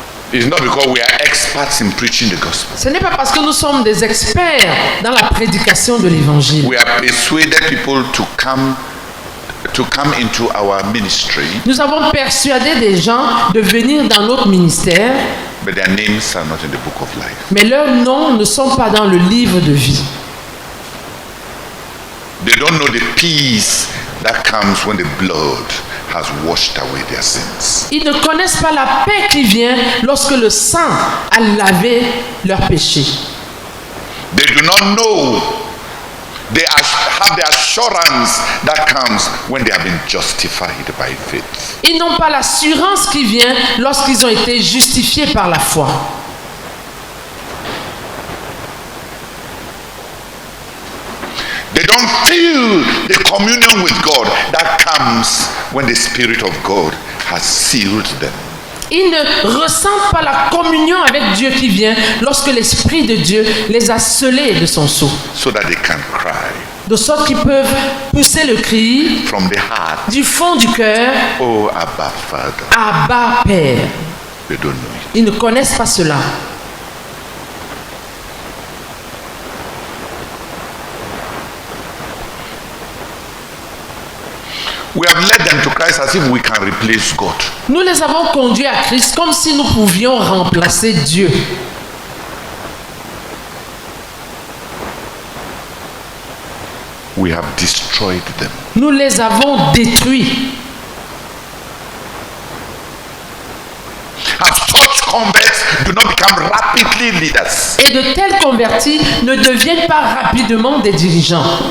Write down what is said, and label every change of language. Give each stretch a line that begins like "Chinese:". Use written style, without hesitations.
English: It's not because we are experts in preaching the gospel.
French: Ce n'est pas parce que nous sommes des experts dans la prédication de l'évangile.
English: We have persuaded people to come into our ministry,
French: Nous avons persuadé des gens de venir dans notre ministère,
English: but their names are not in the book of life.
French: mais leurs noms ne sont pas dans le livre de vie.
English: They don't know the peace that comes when the blood has washed away their sins.
French: Ils ne connaissent pas la paix qui vient lorsque le sang a lavé leurs péchés.
English: They do not know. They have the assurance that comes when they have been justified by faith.
French: Ils n'ont pas l'assurance qui vient lorsqu'ils ont été justifiés par la foi.
English: They don't feel the communion with God that comes when the Spirit of God has sealed them.
French: Ils ne ressentent pas la communion avec Dieu qui vient lorsque l'Esprit de Dieu les a scellés de son sceau.
English: So that they can cry
French: De sorte qu'ils peuvent pousser le cri
English: from the heart,
French: du fond du cœur,
English: oh Abba Father.
French: Abba Père.
English: They don't know it.
French: Ils ne connaissent pas cela.
English: We have led them to Christ as if we can replace God.
French: Nous les avons conduits à Christ comme si nous pouvions remplacer Dieu.
English: We have destroyed them.
French: Nous les avons détruits.
English: As such converts do not become rapidly leaders.
French: Et de tels convertis ne deviennent pas rapidement des dirigeants.